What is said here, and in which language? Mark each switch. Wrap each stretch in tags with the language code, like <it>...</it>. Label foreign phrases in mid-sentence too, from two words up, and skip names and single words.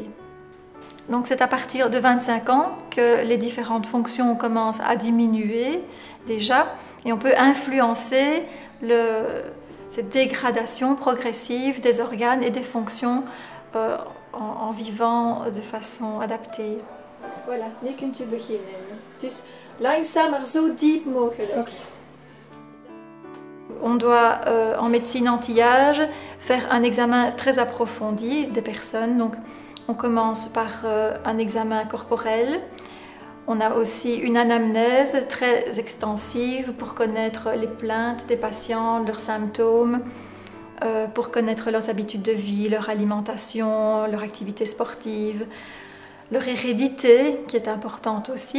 <fr>Donc c'est à partir de 25 ans que les différentes fonctions commencent à diminuer déjà, et on peut influencer cette dégradation progressive des organes et des fonctions en vivant de façon adaptée. Voilà,</fr> <nl>nu kunt u beginnen. Dus langzaam maar zo diep mogelijk. Okay.</nl> <fr>On doit, en médecine anti-âge, faire un examen très approfondi des personnes. Donc, on commence par un examen corporel. On a aussi une anamnèse très extensive pour connaître les plaintes des patients, leurs symptômes, pour connaître leurs habitudes de vie, leur alimentation, leur activité sportive, leur hérédité qui est importante aussi.</fr>